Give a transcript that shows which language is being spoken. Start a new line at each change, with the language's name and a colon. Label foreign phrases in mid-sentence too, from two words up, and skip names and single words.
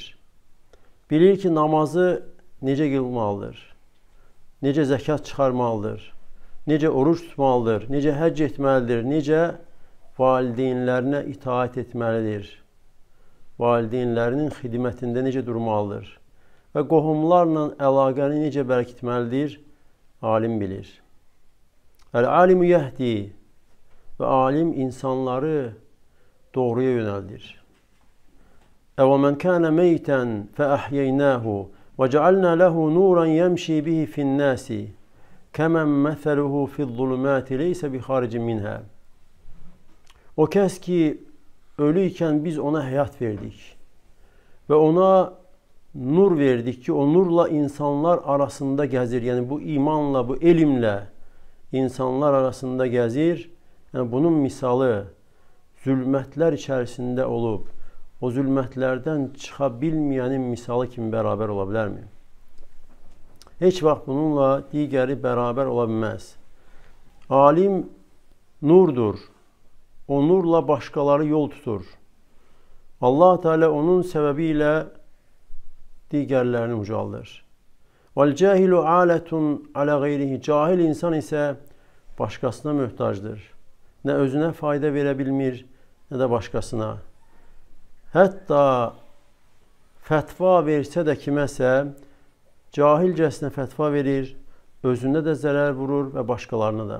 Azerbaijani: Bilir ki, namazı necə qılmalıdır, necə zəkat çıxarmalıdır, necə oruç tutmalıdır, necə həcc etməlidir, necə valideynlərinə itaat etməlidir, valideynlərinin xidmətində necə durmalıdır və qohumlarla əlaqəni necə bərkitməlidir, alim bilir.
Arabic: العالم يهدي
Azerbaijani: və alim insanları doğruya yönəldir.
Arabic: وَمَنْ كَانَ مَيْتًا فَأَحْيَيْنَاهُ وَجَعَلْنَا لَهُ نُورًا يَمْشِي بِهِ فِي النَّاسِ كَمَنْ مَثَلُهُ فِي الظُّلُمَاتِ لَيْسَ بِخَارِجٍ مِنْهَا.
Azerbaijani: O kəs ki, ölüyken biz ona həyat verdik və ona nur verdik ki, o nurla insanlar arasında gəzir. Yəni bu imanla, bu elmlə insanlar arasında gəzir. Yəni bunun misalı zülmətlər içərisində olub, o zülmətlərdən çıxa bilməyənin misalı kimi bərabər ola bilərmi? Heç vaxt bununla digəri bərabər ola bilməz. Alim nurdur. O nurla başqaları yol tutur. Allah Teala onun səbəbi ilə digərlərini ucaldır.
Arabic: وَالْجَاهِلُ عَالَةٌ عَلَى غَيْرِهِ.
Azerbaijani: Cahil insan isə başqasına möhtacdır. Nə özünə fayda verə bilmir, nə də başqasına. Hətta fətva versə də kiməsə, cahilcəsinə fətva verir, özünə də zərər vurur və başqalarına da.